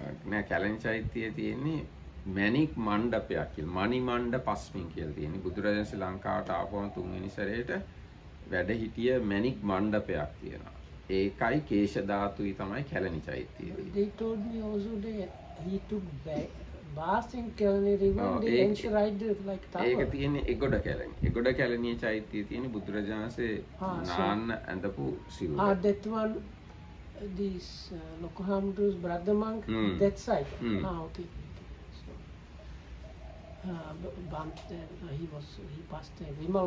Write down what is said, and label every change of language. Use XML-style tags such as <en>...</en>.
<si>නෑ කැලණි චෛත්‍යයේ තියෙන්නේ මැණික් මණ්ඩපයක් කියලා. මණි මණ්ඩ පස්මින් කියලා තියෙන්නේ. බුදුරජාණන් ශ්‍රී ලංකාවට ආපුවම තුන්වෙනි සැරේට වැඩ හිටිය මැණික් මණ්ඩපයක් තියෙනවා. ඒකයි කේශ ධාතුයි තමයි Kelani චෛත්‍යයේ.</si> <en>They told me also that he took bath in Kelani river. They enshrined like tower.</en> <si>ඒක තියෙන්නේ එගොඩ කැලණි. එගොඩ කැලණියේ චෛත්‍යයේ තියෙන්නේ බුදුරජාණන්සේ නාන්න ඇඳපු සිවුර.</si> <en>That one, this Lokohamdu's brother monk, that side. Okay. So, but he passed away.</en>